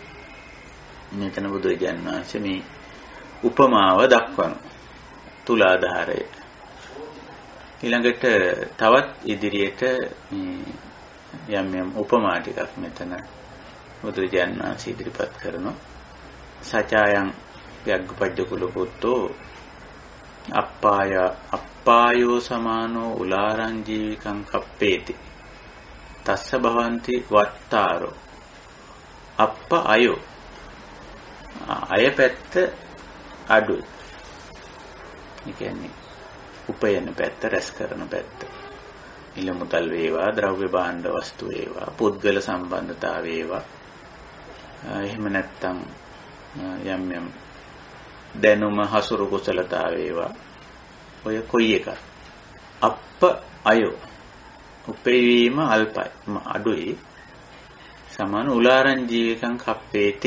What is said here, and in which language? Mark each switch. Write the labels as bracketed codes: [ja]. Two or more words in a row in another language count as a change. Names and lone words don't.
[si] මෙතන බුදුරජාණන් වහන්සේ මේ උපමාව දක්වන තුලාදාරය. ඊළඟට තවත් ඉදිරියට යම් උපමා ටිකක් මෙතන බුදුරජාණන් වහන්සේ ඉදිරිපත් කරනවා. [pi] සචායන් යග්ගපජ්ජ කුල පුත්තෝ අප්පායෝ සමානෝ උලාරං ජීවිකං කප්පේති තස්ස භවಂತಿ වත්තාරෝ අප්ප අයෝ [si] අය පැත්ත අඩුයි. ඒ කියන්නේ උපයන පැත්ත රැස් කරන පැත්ත. ඉල මුදල් වේවා ද්‍රව්‍ය භාණ්ඩ වස්තු වේවා පුද්ගල සම්බන්ධතා වේවා එහෙම නැත්නම් යම් දැනුම හසුරු කුසලතා වේවා ඔය කොයි එක [pi] අප්ප අයෝ [si] උපේවීම අල්පයි අඩුයි [pi] සමාන උලාරං ජීවිකං කප්පේති.